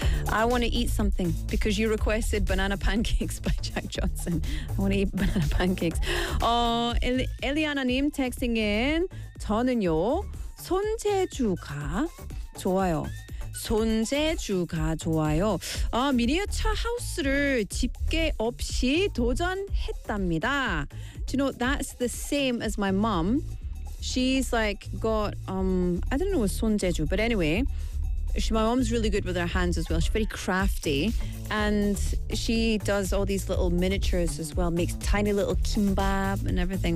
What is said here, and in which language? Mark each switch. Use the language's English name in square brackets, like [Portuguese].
[English] I want to eat something because you requested banana pancakes by Jack Johnson. I want to eat banana pancakes. Oh, Eliana Nim texting in. [Korean] 저는요, 손재주가 좋아요. 손재주가 좋아요. 아, 미니어처 하우스를 집게 없이 도전했답니다. [English] Do you know, that's the same as my mum. She's like got, I don't know what 손재주, but anyway, my mom's really good with her hands as well. She's very crafty. And she does all these little miniatures as well, makes tiny little kimbap and everything.